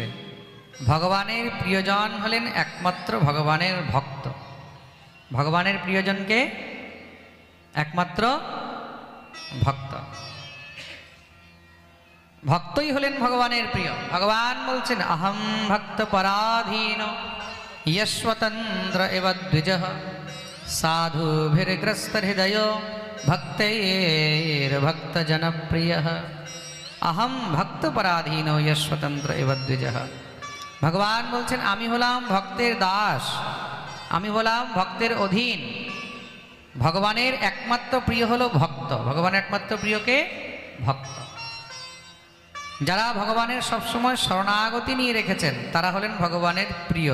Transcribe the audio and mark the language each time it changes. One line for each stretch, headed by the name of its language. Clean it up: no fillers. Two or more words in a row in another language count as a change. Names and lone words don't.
Bangla: ভগবানের প্রিয়জন হলেন একমাত্র ভগবানের ভক্ত। ভগবানের প্রিয়জনকে একমাত্র ভক্ত। ভক্তই হলেন ভগবানের প্রিয়। ভগবান বলছেন
Sanskrit: অহম ভক্ত পরাধীন यस्वतंत्र एव द्विजः साधुभिर्ग्रस्त हृदय भक्तैर्भक्तजनप्रियः। अहम भक्त पराधीनो यस्वतंत्र एव द्विजः।
Bangla: ভগবান বলছেন আমি হলাম ভক্তের দাস, আমি হলাম ভক্তের অধীন। ভগবানের একমাত্র প্রিয় হলো ভক্ত। ভগবানের একমাত্র প্রিয়কে ভক্ত। যারা ভগবানের সবসময় শরণাগতি নিয়ে রেখেছেন তারা হলেন ভগবানের প্রিয়।